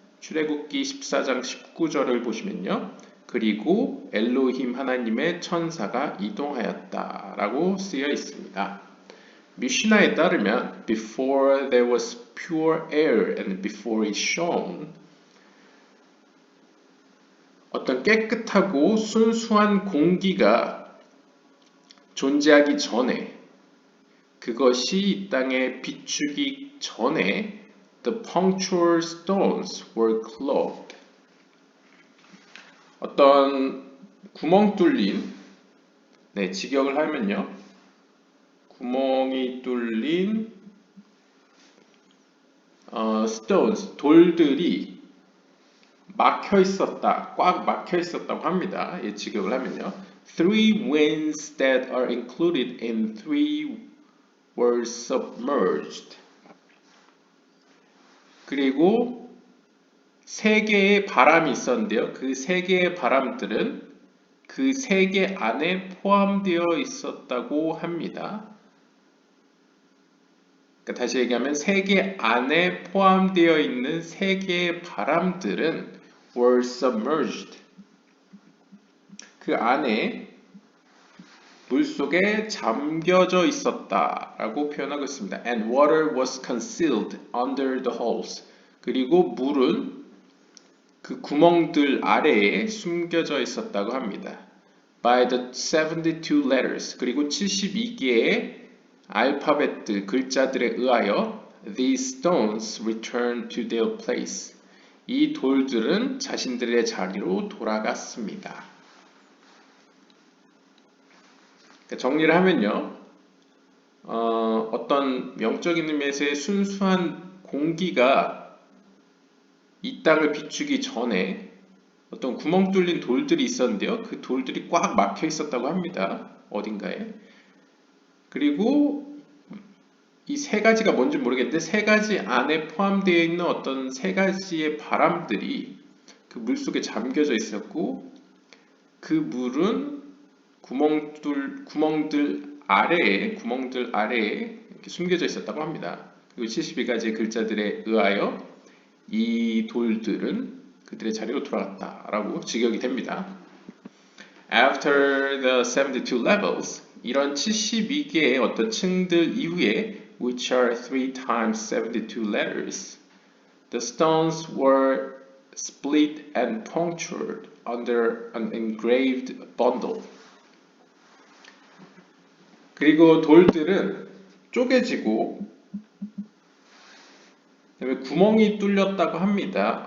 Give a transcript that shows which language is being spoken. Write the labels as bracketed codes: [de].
[ko] 출애굽기 14장 19절을 보시면요. 그리고 엘로힘 하나님의 천사가 이동하였다 라고 쓰여 있습니다. 미시나에 따르면 [en] Before there was pure air and before it shone [ko] 어떤 깨끗하고 순수한 공기가 존재하기 전에 그것이 이 땅에 비추기 전에 [en] the punctual stones were clothed. [ko] 어떤 구멍 뚫린 직역을 하면요. 구멍이 뚫린 stones, 돌들이 막혀 있었다, 꽉 막혀 있었다고 합니다. 직역을 하면요. [en] Three winds that are included in three were submerged. [ko] 그리고 세 개의 바람이 있었는데요. 그 세 개의 바람들은 그 세 개 안에 포함되어 있었다고 합니다. 그러니까 다시 얘기하면 세 개 안에 포함되어 있는 세 개의 바람들은 [en] were submerged. [ko] 그 안에 물속에 잠겨져 있었다라고 표현하고 있습니다. [en] And water was concealed under the holes. [ko] 그리고 물은 그 구멍들 아래에 숨겨져 있었다고 합니다. [en] By the 72 letters. [ko] 그리고 72개의 알파벳들, 글자들에 의하여 [en] these stones returned to their place. [ko] 이 돌들은 자신들의 자리로 돌아갔습니다. 정리를 하면요. 어떤 영적인 의미에서의 순수한 공기가 이 땅을 비추기 전에 어떤 구멍 뚫린 돌들이 있었는데요. 그 돌들이 꽉 막혀 있었다고 합니다. 어딘가에. 그리고 이 세 가지가 뭔지 모르겠는데 세 가지 안에 포함되어 있는 어떤 세 가지의 바람들이 그 물속에 잠겨져 있었고 그 물은 구멍들 아래에 이렇게 숨겨져 있었다고 합니다. 그리고 72가지의 글자들에 의하여 이 돌들은 그들의 자리로 돌아갔다라고 직역이 됩니다. [en] After the 72 levels, [ko] 이런 72개의 어떤 층들 이후에 [en] which are 3 times 72 letters, the stones were split and punctured under an engraved bundle. [ko] 그리고 돌들은 쪼개지고 그다음에 구멍이 뚫렸다고 합니다.